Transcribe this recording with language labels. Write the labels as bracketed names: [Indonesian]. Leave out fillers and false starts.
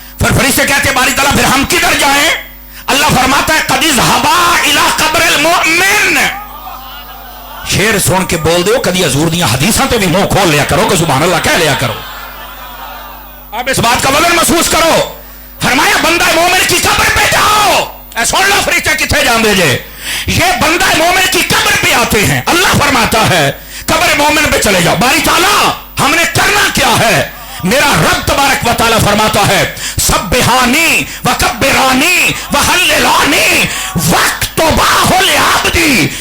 [Urdu] پھر فرشتے کہتے ہیں باری تعالیٰ پھر ہم کدھر جائیں؟ اللہ فرماتا ہے [Arabic] قد اذهبا الى قبر المؤمن. [Punjabi] شیر سن کے بول دیو کدی حضور دیاں حدیثاں تے بھی منہ کھول لیا کرو کہ سبحان اللہ کہہ لیا کرو. [Urdu] اب اس بات کا وزن محسوس کرو. فرمایا بندہ مومن کی قبر پہ جاؤ. [Punjabi] اے سن لو فرشتے کتنے جان دے جے. [Urdu] یہ بندہ مومن کی قبر پہ آتے ہیں. اللہ فرماتا ہے قبر مومن پہ چلے جاؤ. باری تعالیٰ ہم نے کرنا کیا ہے؟ میرا رب تبارک و تعالیٰ فرماتا ہے [Arabic] سبحانی وکبرانی وحللانی واکتباہ لعبدی.